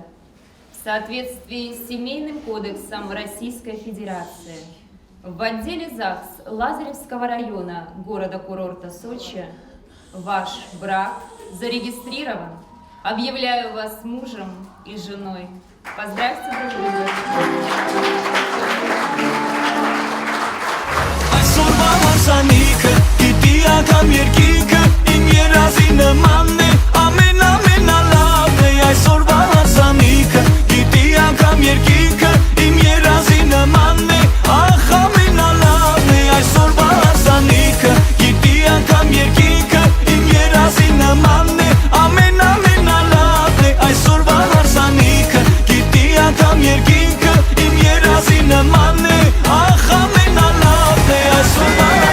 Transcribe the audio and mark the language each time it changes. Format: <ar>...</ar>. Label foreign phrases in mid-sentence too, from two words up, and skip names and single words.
<ru>в соответствии с Семейным кодексом Российской Федерации, в отделе ЗАГС Лазаревского района города-курорта Сочи ваш брак зарегистрирован. Объявляю вас мужем и женой. Поздравьте друг друга.</ru> <hy>Այսօրվա հարսանիքը գիտի անգամ երկինքը Իմ երազի նմանն է ամենալավն է Այսօրվա հարսանիքը գիտի անգամ երկինքը Իմ երազի նմանն է ախ ամենալավն է Այսօրվա հարսանիքը գիտի անգամ երկինքը Իմ երազի նմանն է ամենալավն է Այսօրվա հարսանիքը գիտի անգամ երկինքը Իմ երազի նմանն է ախ ամենալավն է Այսօրվա</hy>